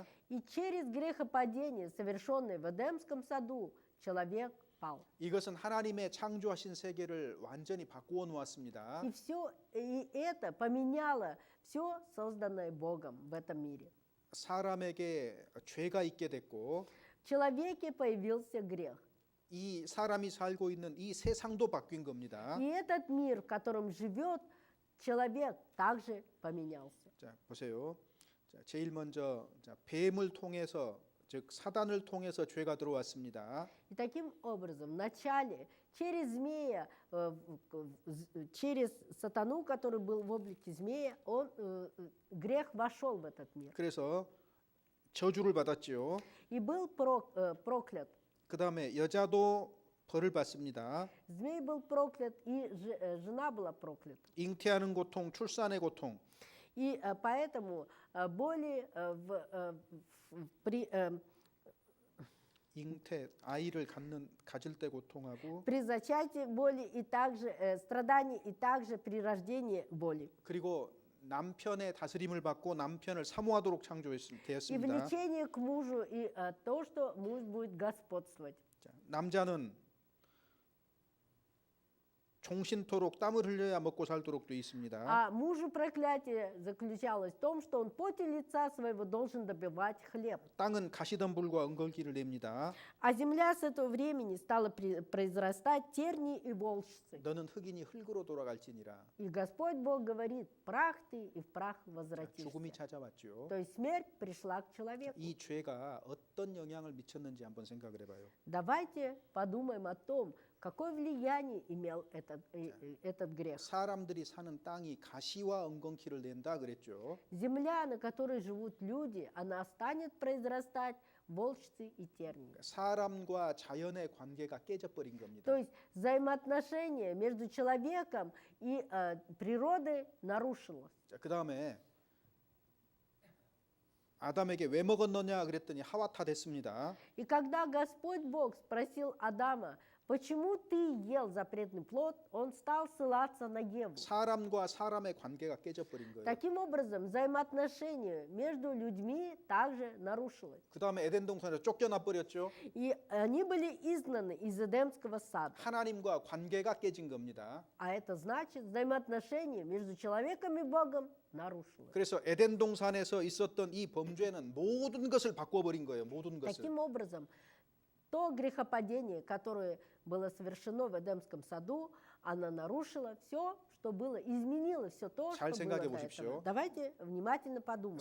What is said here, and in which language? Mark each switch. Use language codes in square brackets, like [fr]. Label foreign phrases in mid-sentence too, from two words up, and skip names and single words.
[ru] И через грехопадение, совершенное в Эдемском саду, человек пал. [ko] 이것은 하나님의 창조하신 세계를 완전히 바꾸어 놓았습니다. [ru] И это поменяло все созданное Богом в этом мире. [ko] 사람에게 죄가 있게 됐고 [ru] В человеке появился грех. [ko] 이 사람이 살고 있는 이 세상도 바뀐 겁니다. [ru] И этот мир, в котором живет человек, также поменялся. [ko] 자, 보세요. 자, 제일 먼저 뱀을 통해서 즉 사단을 통해서 죄가 들어왔습니다. [ru] И таким образом, вначале через змея, через сатану, который был в облике змея, грех вошел в этот мир. [ko] 그래서 저주를 받았지요. [ru] И был проклят. [ko] 그다음에 여자도 벌을 받습니다. [ru] Змей был проклят, и жена была проклята. [ko] 잉태하는 고통, 출산의 고통. [ru] И поэтому боли [ko] 잉태 아이를 가질 때 고통하고 [ru] при зачатии боли и также страданий, и также при рождении боли. [ko] 그리고 남편의 다스림을 받고 남편을 사모하도록 [ru] И [ko] 창조되었습니다. [ru] влечение к мужу, и то, что муж будет господствовать. [ko] 자, 남자는 종신토록 땀을 흘려야 먹고 살도록 되어 있습니다. [ru] А мужу проклятие заключалось в том, что он поте лица своего должен добивать хлеб. [ko] 땅은 가시덤불과 은걸기를 냅니다. [ru] А земля с этого времени стала произрастать тернии и волчцы. [ko] 너는 흑인이 흙으로 돌아갈지니라. [ru] И Господь Бог говорит: прах ты, и в прах [ko] 죽음이 [ru] возвратишься. [ko] 찾아왔죠. [ru] То есть смерть пришла к человеку. [ko] 이 죄가 어떤 영향을 미쳤는지 한번 생각을 해봐요. [ru] Давайте подумаем о том, какое влияние имел этот грех. [ko] 사람들이 사는 땅이 가시와 은건키를 낸다 그랬죠. [ru] Земля, на которой живут люди, она станет произрастать волчцы и тернии. [ko] 사람과 자연의 관계가 깨져버린 겁니다. [ru] То есть взаимоотношения между человеком и природой нарушилось. [ko] 자, 그 다음에 아담에게 왜 먹었느냐 그랬더니 하와 타 됐습니다. [ru] И когда Господь Бог спросил Адама: почему ты ел запретный плод, он стал ссылаться на Еву. [ko] 사람과 사람의 관계가 깨져버린 거예요. [ru] Таким образом, взаимоотношения между людьми также нарушилось. [ko] 그 다음에 에덴 동산에서 쫓겨나 버렸죠. [ru] И они были изгнаны из Эдемского сада. [ko] 하나님과 관계가 깨진 겁니다. [ru] А это значит, взаимоотношения между человеком и Богом нарушилось. [ko] 그래서 에덴 동산에서 있었던 이 범죄는 모든 것을 바꿔버린 거예요. 모든 것을. [ru] Таким образом, то грехопадение, которое было совершено в Эдемском саду, оно нарушило все, что было, изменило все то, что [ko] 잘 [ru] было [ko] 생각해 [ru] до [ko] 보십시오. [ru] этого. Давайте внимательно подумаем.